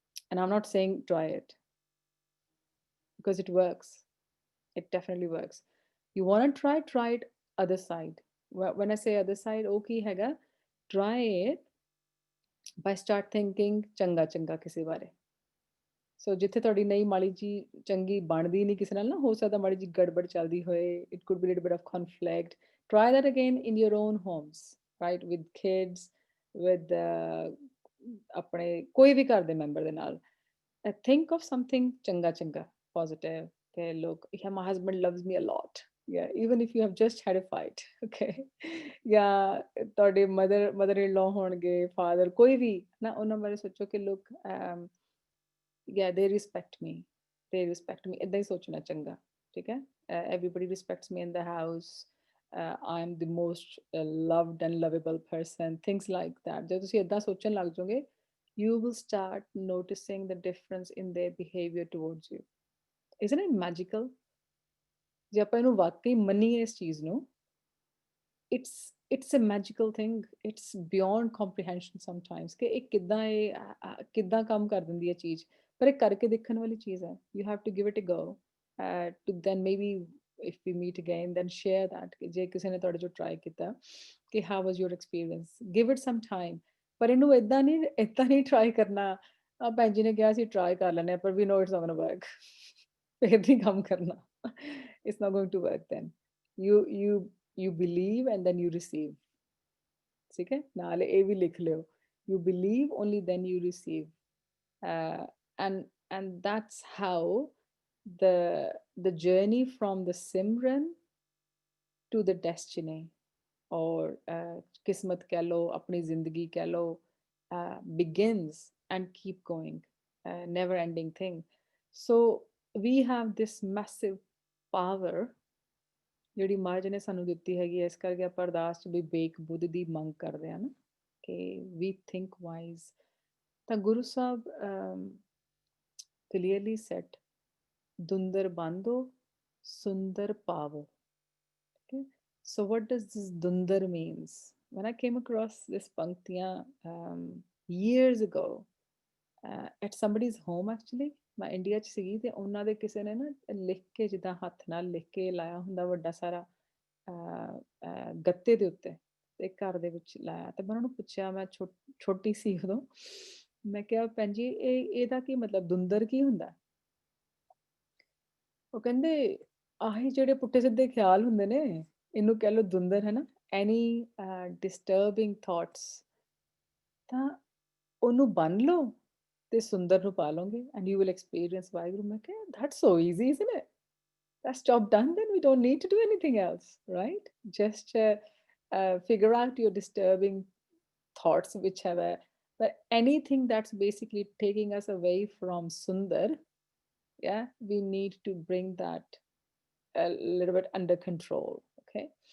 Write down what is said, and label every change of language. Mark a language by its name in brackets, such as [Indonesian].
[English] And I'm not saying try it because it works. It definitely works. You want to try it other side. When I say other side, okay hega, try it by start thinking [Punjabi] ਚੰਗਾ ਚੰਗਾ ਕਿਸੇ ਬਾਰੇ। ਸੋ ਜਿੱਥੇ ਤੁਹਾਡੀ ਨਹੀਂ ਮਾੜੀ ਜੀ ਚੰਗੀ ਬਣਦੀ ਨਹੀਂ ਕਿਸੇ ਨਾਲ ਨਾ, ਹੋ ਸਕਦਾ ਮਾੜੀ ਜੀ ਗੜਬੜ ਚੱਲਦੀ ਹੋਏ, [English] it could be a little bit of conflict. Try that again in your own homes, right? With kids, with [Punjabi] ਆਪਣੇ ਕੋਈ ਵੀ ਘਰ ਦੇ ਮੈਂਬਰ ਦੇ ਨਾਲ। [English] Think of something [Punjabi] ਚੰਗਾ ਚੰਗਾ, [English] positive. Okay, look, yeah, my husband loves me a lot. Yeah, even if you have just had a fight, okay. [Punjabi] Yeah, ਤੁਹਾਡੇ [English] mother in law [Punjabi] ਹੋਣਗੇ, father, ਕੋਈ ਵੀ ਨਾ, ਉਹਨਾਂ ਬਾਰੇ ਸੋਚੋ ਕਿ [English] look, yeah, they respect me, [Punjabi] ਏਦਾਂ ਹੀ ਸੋਚਣਾ ਚੰਗਾ, ਠੀਕ ਹੈ? [English] Everybody respects me in the house. I'm the most loved and lovable person, things like that. [Punjabi] ਜਦੋਂ ਤੁਸੀਂ ਏਦਾਂ ਸੋਚਣ ਲੱਗ ਜਾਓਗੇ, [English] you will start noticing the difference in their behavior towards you. Isn't it magical? [Punjabi] ਜੇ ਆਪਾਂ ਇਹਨੂੰ ਵਾਕਈ ਮੰਨੀਏ ਇਸ ਚੀਜ਼ ਨੂੰ, [English] it's a magical thing. It's beyond comprehension sometimes [Punjabi] ਕਿ ਇਹ ਕਿੱਦਾਂ ਕੰਮ ਕਰ ਦਿੰਦੀ ਹੈ ਚੀਜ਼, ਪਰ ਇਹ ਕਰਕੇ ਦੇਖਣ ਵਾਲੀ ਚੀਜ਼ ਹੈ। You have to give it a go, to then maybe if we meet again then share that ਕਿ ਜੇ ਕਿਸੇ ਨੇ ਤੁਹਾਡੇ ਜੋ try ਕੀਤਾ ਕਿ how was your experience, give it some time. ਪਰ ਇਹਨੂੰ ਏਦਾਂ ਨਹੀਂ try ਕਰਨਾ, ਭੈਣ ਜੀ ਨੇ ਕਿਹਾ ਸੀ try ਕਰ ਲੈਣੇ ਪਰ [English] we know it's not gonna work. [Punjabi] ਫਿਰ ਨਹੀਂ ਕੰਮ ਕਰਨਾ। [English] It's not going to work then. You believe and then you receive. [Punjabi] ठीक है? नाले ए भी लिख लो. [English] You believe only then you receive. Uh, and that's how the journey from the Simran to the destiny, or [Punjabi] kismat keh lo, apni zindagi keh lo, [English] begins and keep going, never ending thing. So we have this massive power [Punjabi] ਜਿਹੜੀ ਮਹਾਰਾਜ ਨੇ ਸਾਨੂੰ ਦਿੱਤੀ ਹੈਗੀ ਹੈ। ਇਸ ਕਰਕੇ ਆਪਾਂ ਅਰਦਾਸ 'ਚ ਵੀ ਬੇਕ ਬੁੱਧ ਦੀ ਮੰਗ ਕਰਦੇ ਹਾਂ ਨਾ, ਕਿ [English] We think wise. [Punjabi] ਤਾਂ Guru Sahib [English] clearly said, [Punjabi] ਦੁੰਦਰ ਬਾਂਧੋ Sundar ਪਾਵੋ। [English] Okay, so what does this dundar means? When I came across this panktiyan years ago at somebody's home, actually [Punjabi] ਮੈਂ ਇੰਡੀਆ 'ਚ ਸੀਗੀ ਤੇ ਉਹਨਾਂ ਦੇ ਕਿਸੇ ਨੇ ਨਾ ਲਿਖ ਕੇ, ਜਿੱਦਾਂ ਹੱਥ ਨਾਲ ਲਿਖ ਕੇ ਲਾਇਆ ਹੁੰਦਾ ਵੱਡਾ ਸਾਰਾ ਗੱਤੇ ਦੇ ਉੱਤੇ, ਤੇ ਘਰ ਦੇ ਵਿੱਚ ਲਾਇਆ। ਤੇ ਮੈਂ ਉਹਨਾਂ ਨੂੰ ਪੁੱਛਿਆ, ਮੈਂ ਛੋਟੀ ਸੀ ਉਦੋਂ, ਮੈਂ ਕਿਹਾ ਭੈਣ ਜੀ ਇਹਦਾ ਕੀ ਮਤਲਬ, ਦੁੰਦਰ ਕੀ ਹੁੰਦਾ? ਉਹ ਕਹਿੰਦੇ ਆਹੀ ਜਿਹੜੇ ਪੁੱਠੇ ਸਿੱਧੇ ਖਿਆਲ ਹੁੰਦੇ ਨੇ, ਇਹਨੂੰ ਕਹਿ ਲਓ ਦੁੰਦਰ, ਹੈ ਨਾ, [English] any disturbing thoughts, [Punjabi] ਤਾਂ ਉਹਨੂੰ ਬੰਨ ਲਓ ਤੇ ਸੁੰਦਰ ਨੂੰ ਪਾ ਲਓਗੇ [English] and you will experience [Punjabi] Waheguru. ਮੈਂ ਕਿਹਾ [English] that's so easy, isn't it? That's job done, then we don't need to do anything else, right? Just figure out your disturbing thoughts, whichever, but anything that's basically taking us away from sundar, yeah, we need to bring that a little bit under control, okay?